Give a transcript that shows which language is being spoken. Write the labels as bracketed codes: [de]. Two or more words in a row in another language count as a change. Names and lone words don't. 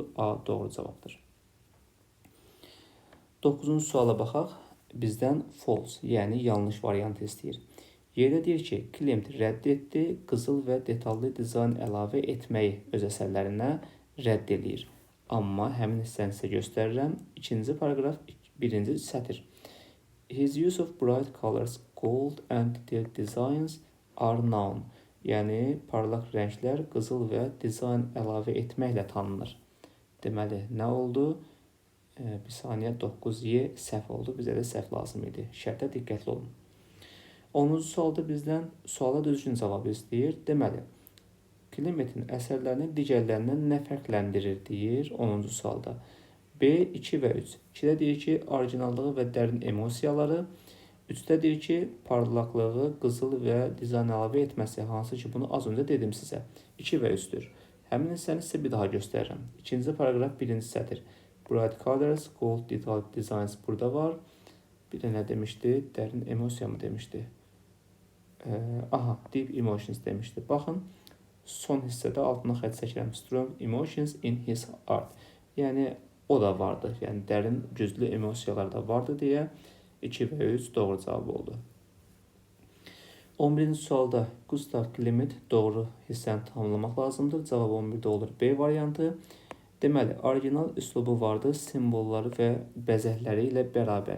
[az] A doğru cavabdır. 9-cu suala baxaq. Bizdən false, yəni yanlış variantı istəyir. Y-də deyir ki, Klimt rədd etdi, qızıl və detallı dizayn əlavə etməyi öz əsərlərinə rədd edir. Amma həmin hissəni sizə göstərirəm. 2-ci paragraf, 1-ci sətr. [en] His use of bright colors, gold and detailed designs are known. [az] Yəni, parlaq rənglər, qızıl və dizayn əlavə etməklə tanınır. Deməli, nə oldu? Bir saniyə, 9Y səhv oldu. Bizə də səhv lazım idi. Şərtə diqqətli olun. 10-cu sualda bizdən suala düzgün cavab istəyir. Deməli, Klimetin əsərlərini digərlərindən nə fərqləndirir deyir 10-cu sualda. B 2 və 3. 2-də deyir ki, orijinallığı və dərin emosiyaları. 3-də deyir ki, parlaqlığı, qızıl və dizayn əlavə etməsi, hansı ki, bunu az öncə dedim sizə. 2 və 3-dür. Həmin hissəni sizə bir daha göstərirəm. İkinci paragraf, birinci sətir. [en] Bright colors, gold detailed designs [az] burada var. Bir də nə demişdi? Dərin emosiya mı demişdi? [en] Deep emotions demişdi. [az] Baxın, son hissədə altına xətt çəkirəm. [en] Strong emotions in his art. [az] Yəni, o da vardı. Yəni, dərin, güclü emosiyalar da vardı deyə 2 və 3 doğru cavab oldu. 11-ci sualda Gustav Klimt doğru hissəni tamamlamaq lazımdır. Cavab 11-də olur B variantı. Deməli, orijinal üslubu vardı, simvolları və bəzəkləri ilə bərabər.